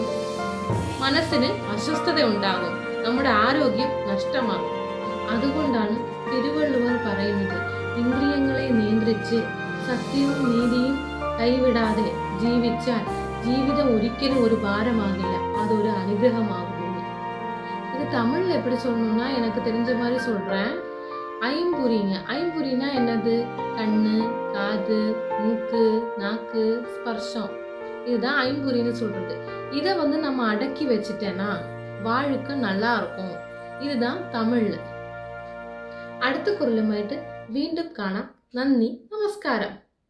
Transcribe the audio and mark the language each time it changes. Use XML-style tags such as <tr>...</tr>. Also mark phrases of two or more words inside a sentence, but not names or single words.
<ml>മനസ്സിന് അസ്വസ്ഥത ഉണ്ടാകും, നമ്മുടെ ആരോഗ്യം നഷ്ടമാകും. അതുകൊണ്ടാണ് തിരുവള്ളുവർ പറയുന്നത്, ഇന്ദ്രിയങ്ങളെ നിയന്ത്രിച്ച് സത്യവും നീതിയും കൈവിടാതെ ജീവിച്ചാൽ ജീവിതം ഒരിക്കലും ഒരു ഭാരമാകില്ല, അതൊരു അനുഗ്രഹമാകും.</ml> <ta>இது தமிழ்ல எப்படி சொல்லணும்னா, எனக்கு தெரிஞ்ச மாதிரி சொல்றேன். ஐம்புரினா என்னது? கண்ணு, காது, மூக்கு, நாக்கு, ஸ்பர்ஷம். இதுதான் ஐம்புரின்னு சொல்றது. இதை நம்ம அடக்கி வச்சுட்டேன்னா வாழ்க்கை நல்லா இருக்கும். இதுதான் தமிழ்ல. அடுத்த குரலுமாயிட்டு</ta> <ml>വീണ്ടും കാണാം. നന്ദി, നമസ്കാരം.</ml>